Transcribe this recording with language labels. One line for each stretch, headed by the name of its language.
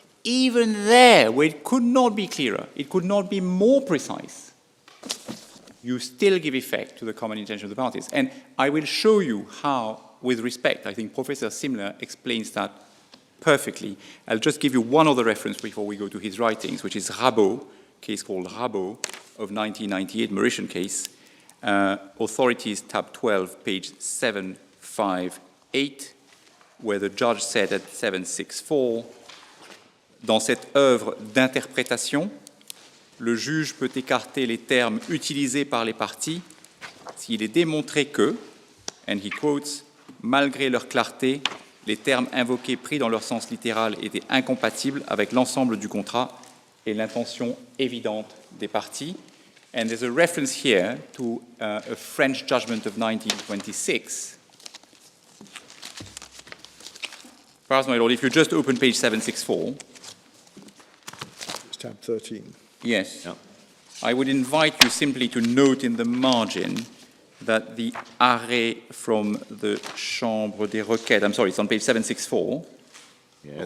English: Even there, where it could not be clearer, it could not be more precise, you still give effect to the common intention of the parties. And I will show you how, with respect, I think Professor Simler explains that perfectly. I'll just give you one other reference before we go to his writings, which is Rabot, case called Rabot of 1998, Mauritian case. Authorities, tab 12, page 758, where the judge said at 764,
French: dans cette œuvre d'interprétation, le juge peut écarter les termes utilisés par les parties s'il est démontré que,
English: and he quotes,
French: malgré leur clarté, les termes invoqués pris dans leur sens littéral étaient incompatibles avec l'ensemble du contrat et l'intention évidente des parties.
English: And there's a reference here to a French judgment of 1926. Perhaps, my lord, if you just open page 764. It's tab 13. Yes. Yeah. I would invite you simply to note in the margin that the arrêt from the Chambre des Requêtes, I'm sorry, it's on page 764, yes.